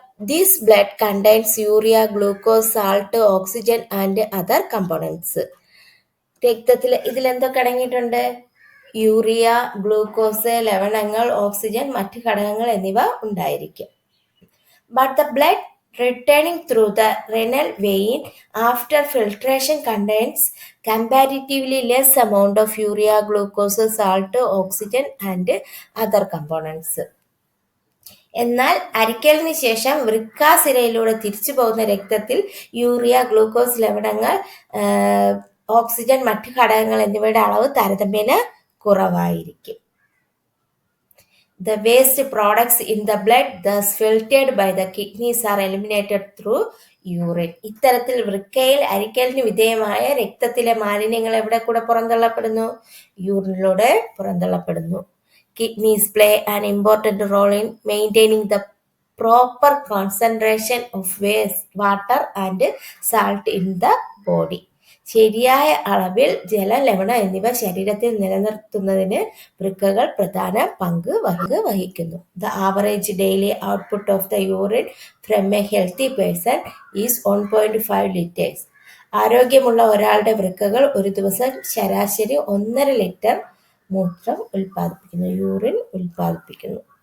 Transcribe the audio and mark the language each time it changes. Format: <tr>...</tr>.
<en>This blood contains urea, glucose, salt, oxygen and other components.</en> <ml>രക്തത്തിൽ ഇതിലെന്തൊക്കെ അടങ്ങിയിട്ടുണ്ട്? Urea, glucose, ലവണങ്ങൾ, oxygen, മറ്റ് ഘടകങ്ങൾ എന്നിവ ഉണ്ടായിരിക്കും.</ml> <en>But the blood returning through the renal vein after filtration contains comparatively less amount of urea, glucose, salt, oxygen and other components.</en> <ml>എന്നാൽ അരിക്കലിന് ശേഷം വൃക്കാസിരയിലൂടെ തിരിച്ചു പോകുന്ന രക്തത്തിൽ യൂറിയ, ഗ്ലൂക്കോസ്, ലവണങ്ങൾ, ഓക്സിജൻ, മറ്റ് ഘടകങ്ങൾ എന്നിവയുടെ അളവ് താരതമ്യേന കുറവായിരിക്കും.</ml> <en>The waste products in the blood thus filtered by the kidneys are eliminated through urine.</en> <ml>ഇത്തരത്തിൽ വൃക്കയിൽ അരിക്കലിന് വിധേയമായ രക്തത്തിലെ മാലിന്യങ്ങൾ എവിടെ കൂടെ പുറന്തള്ളപ്പെടുന്നു? യൂറിനിലൂടെ പുറന്തള്ളപ്പെടുന്നു.</ml> <en>Kidneys play an important role in maintaining the proper concentration of waste water and salt in the body.</en> <ml>ശരിയായ അളവിൽ ജലം, ലവണം എന്നിവ ശരീരത്തിൽ നിലനിർത്തുന്നതിന് വൃക്കകൾ പ്രധാന പങ്ക് വഹിക്കുന്നു.</ml> <en>The average daily output of the urine from a healthy person is 1.5 litres.</en> <ml>ആരോഗ്യമുള്ള ഒരാളുടെ വൃക്കകൾ ഒരു ദിവസം ശരാശരി 1.5 ലിറ്റർ മൂത്രം ഉൽപ്പാദിപ്പിക്കുന്നു, യൂറിൻ ഉൽപ്പാദിപ്പിക്കുന്നു.</ml>